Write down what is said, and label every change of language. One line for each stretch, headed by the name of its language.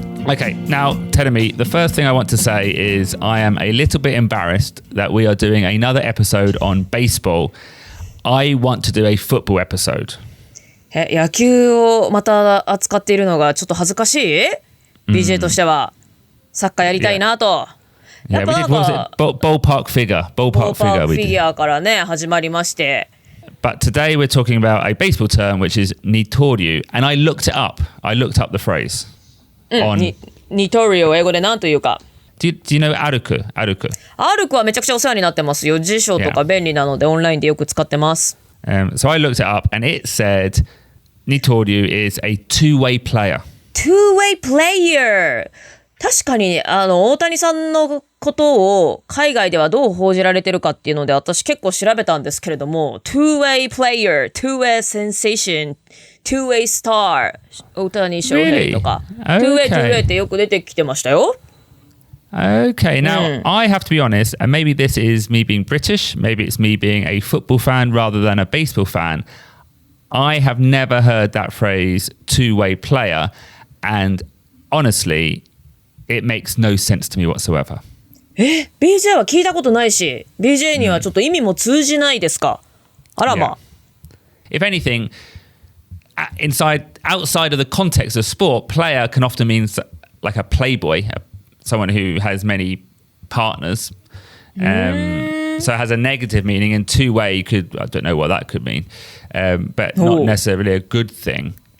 English: Okay, now, Terumi, the first thing I want to say is I am a little bit embarrassed that we are doing another episode on baseball. I want to do a football episode.
Japanese: 野球をまた扱っているのがちょっと恥ずかしい、BJ としてはサッカーやりたいなと。
English: Yeah, we did, what was it? Ballpark figure.
Japanese: フィギュアからね始まりまして。
English: But today we're talking about a baseball term which is nitoriu, and I looked it up. I looked up the phrase.
Japanese: nitoriu を英語で何というか。
English: Do you know 歩く
Japanese: はめちゃくちゃお世話になってますよ。辞書とか便利なのでオンラインでよく使ってます。
English: So I looked it up and it said nitoriu is a two-way player. Two-way player!
Japanese: 確かに大谷さんのことを海外ではどう報じられてるかっていうので私結構調べたんですけれども
English: Two-way player, two-way sensation, two-way star
Japanese: 大谷翔平とか、
English: Really?
Japanese: Two-way ってよく出てきてましたよ。
English: Okay, now I have to be honest, and maybe this is me being British, maybe it's me being a football fan rather than a baseball fan. I have never heard that phrase two-way player, and honestly, it makes no sense to me whatsoever.
Japanese: BJ は聞いたことないし、BJ にはちょっと意味も通じないですか。あらま。
English: If anything, outside of the context of sport, player can often mean like a playboy, someone who has many partners. So it has a negative meaning, and two-way I don't know what that could mean, but not necessarily a good thing.